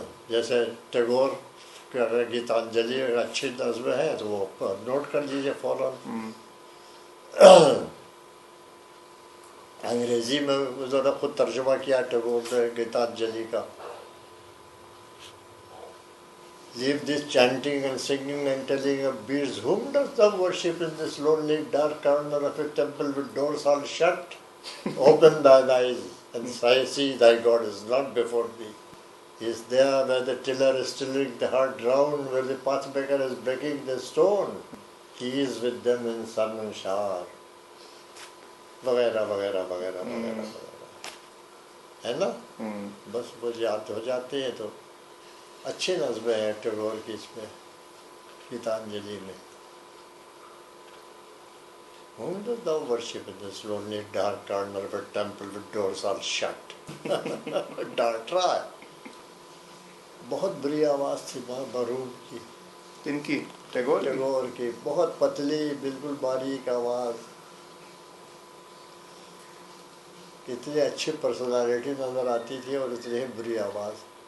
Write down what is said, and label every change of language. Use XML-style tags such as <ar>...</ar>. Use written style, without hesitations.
<hi>जैसे टैगोर के अगर गीतांजलि अगर अच्छी नज़्म है तो वो नोट कर लीजिए फौरन। अंग्रेजी में उन्होंने खुद तर्जुमा किया टैगोर ने गीतांजलि का।</hi> <en>Leave this chanting and singing and telling of beads. Whom does thou worship in this lonely dark corner of a temple with doors all shut? Open thine eyes and see thy God is not before thee. He is there where the tiller is tilling the hard ground, where the pathmaker is breaking the stone. Keys with them in शनशार वगैरह वगैरह वगैरह वगैरह वगैरह, है ना।</en> <hi>बस वो याद हो जाते हैं तो अच्छी नज़्में हैं टैगोर की इसमें, गीतांजलि में।</hi> <en>The worship in this lonely dark corner of a temple with doors all shut.</en> <hi>डांट रहा है। बहुत बुरी आवाज़ थी बरूद की, किनकी? टैगोर की? टैगोर की, बहुत पतली बिल्कुल बारीक आवाज़। इतनी अच्छी पर्सनालिटी नज़र आती थी और इतनी ही बुरी आवाज़।</hi>